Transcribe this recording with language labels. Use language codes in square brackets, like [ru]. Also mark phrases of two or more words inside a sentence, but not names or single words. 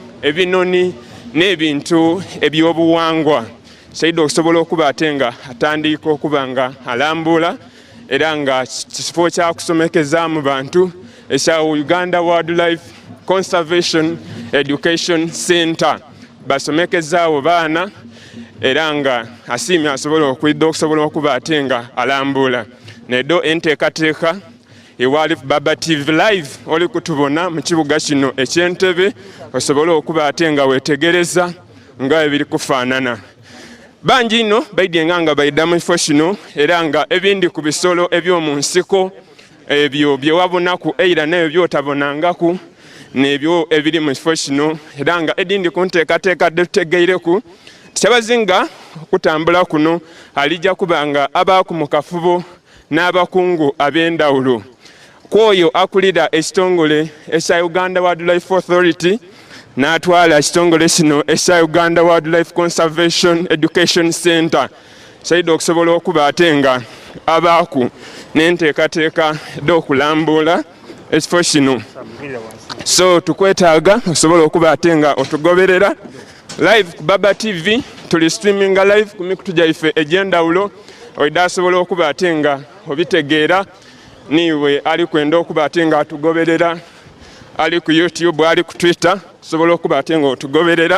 [xog] ebinoni n'ebintu eby'obuwangwa kyaidde okusobola okuba atenga atandika okuba nga alambula era nga kifo kyakusomekeza mu bantu ekya Uganda Wildlife Conservation Education Center basomekezaawo baana era nga asiimye asobola okwidda okusobola okuba atenga alambula nedo enteekateeka ewali Baba TV live oli kutubona mu kibuga kino eky'Entebbe osobola okuba atenga weetegereza nga ebiri kufaanana bangi ino baidyenga nga baidda mu kifo kino era nga ebindi ku bisolo eby'omu nsiko ebyo bye wabonaku eira n'ebyo byotabonangaku n'ebyo ebiri mu kifo kino era nga edindi ku nteekateeka tutegeireku Kyabazinga okutambula kuno alijja kubanga abaaku mu kafubo n'abakungu ab'endawulo kwoyo akulira ekitongole ekya Uganda Wildlife Authority n'atwala ekitongole kino ekya Uganda Wildlife Conservation Education Center kyalidde okusobola okuba ate nga abaaku n'enteekateeka d'okulambula ekifo kino. So tukwetaaga osobola okuba ate nga otugoberera live ku Baba TV, tuli [en] streaminga live [xog] ku mikutu gyaffe egy'enjawulo, oidde asobola okuba ate nga obitegeera niwe ali kwenda okuba ate nga atugoberera, ali ku YouTube, ali ku Twitter, osobola okuba ate nga otugoberera.